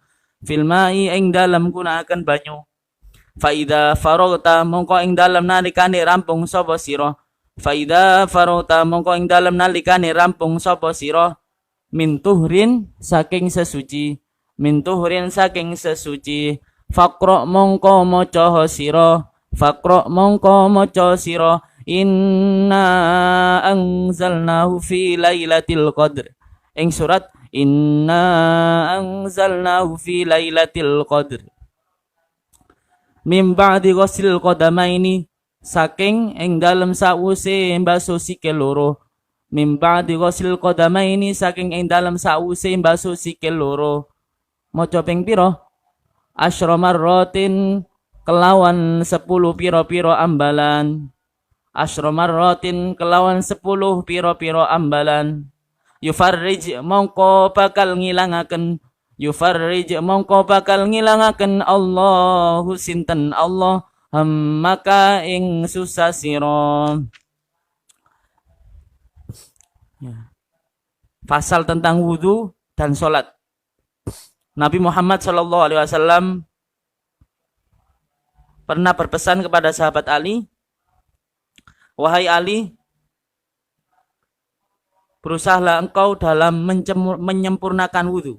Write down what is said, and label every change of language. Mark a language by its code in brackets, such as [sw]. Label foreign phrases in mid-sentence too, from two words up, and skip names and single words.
[ar] فِي الْمَاءِ [jv] ing dalem gunakaken banyu. [ar] فَإِذَا فَرَغْتَ [jv] mongko ing dalem nalikane rampung sapa sira. [ar] فَإِذَا فَرَغْتَ [jv] mongko ing dalem nalikane rampung sapa sira. [ar] مِنْ طُهْرٍ [jv] saking sesuci, [ar] مِنْ طُهْرٍ [jv] saking sesuci. Faqra mongko maca sira, faqra mongko maca sira. [ar] إِنَّا أَنْزَلْنَاهُ فِي لَيْلَةِ الْقَدْرِ. [jv] Ing surat [ar] إِنَّا أَنْزَلْنَاهُ فِي لَيْلَةِ الْقَدْرِ. مِنْ بَعْدِ غَسْلِ الْقَدَمَيْنِ [jv] saking ing dalem sawuse mbaso sikil loro. [ar] مِنْ بَعْدِ غَسْلِ الْقَدَمَيْنِ [jv] saking ing dalem sawuse mbaso sikil loro. Maca ping pira? [ar] عَشْرَ مَرَّاتٍ [jv] kelawan 10 pira-pira ambalan. [ar] عَشْرَ مَرَّاتٍ [jv] kelawan 10 pira-pira ambalan. Yufarrij mongko bakal ngilangaken, yufarrij mongko bakal ngilangaken Allahu sinten Allah maka ing susah sira. [id] pasal tentang wudu dan sholat. Nabi Muhammad SAW pernah berpesan kepada sahabat Ali, wahai Ali, berusahalah engkau dalam menyempurnakan wudu.